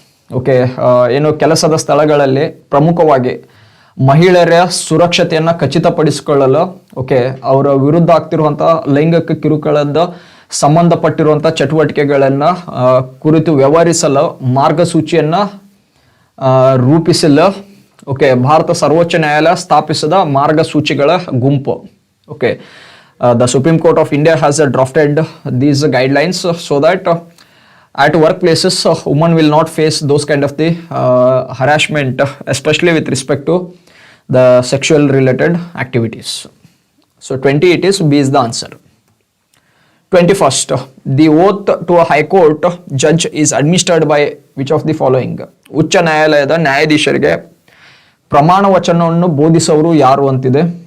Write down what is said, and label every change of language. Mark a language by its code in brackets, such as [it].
[kn] Okay, ಏನು ಕೆಲಸದ ಸ್ಥಳಗಳಲ್ಲಿ ಪ್ರಮುಖವಾಗಿ ಮಹಿಳೆಯರ ಸುರಕ್ಷತೆಯನ್ನ ಖಚಿತಪಡಿಸಿಕೊಳ್ಳಲು, ಓಕೆ, ಅವರ ವಿರುದ್ಧ ಆಗ್ತಿರುವಂತಹ ಲೈಂಗಿಕ ಕಿರುಕುಳದ ಸಂಬಂಧಪಟ್ಟಿರುವಂಥ ಚಟುವಟಿಕೆಗಳನ್ನ ಕುರಿತು ವ್ಯವಹರಿಸಲು ಮಾರ್ಗಸೂಚಿಯನ್ನ ರೂಪಿಸಲು, ಓಕೆ, ಭಾರತ ಸರ್ವೋಚ್ಚ ನ್ಯಾಯಾಲಯ ಸ್ಥಾಪಿಸಿದ ಮಾರ್ಗಸೂಚಿಗಳ ಗುಂಪು. [en] Okay, the supreme court of India has drafted these guidelines so that at workplaces women will not face those kind of the harassment, especially with respect to the sexual related activities. So 20 it is, B is the answer. 21st, the oath to a high court judge is administered by which of the following? [kn] ಉಚ್ಚ ನ್ಯಾಯಾಲಯದ ನ್ಯಾಯಾಧೀಶರಿಗೆ ಪ್ರಮಾಣ ವಚನವನ್ನು ಬೋಧಿಸುವವರು ಯಾರು ಅಂತಿದೆ.